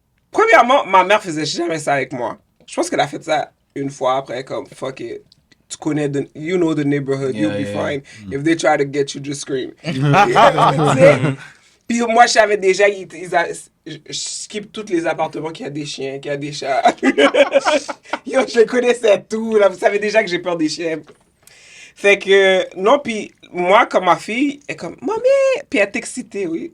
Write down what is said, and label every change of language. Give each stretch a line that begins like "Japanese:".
French: Premièrement, ma mère faisait jamais ça avec moi. Je pense qu'elle a fait ça une fois après, comme, fuck it. Tu connais,
English: you know the neighborhood, you'll be Yeah. fine. If they try to get you, just scream.
French: Tu sais? Puis moi, je savais déjà, je skip tous les appartements qui a des chiens, qui a des chats. Yo, je les connaissais tout, là. Vous savez déjà que j'ai peur des chiens. Fait que, non, puis moi, comme ma fille, elle est comme, maman, puis elle est excitée, oui.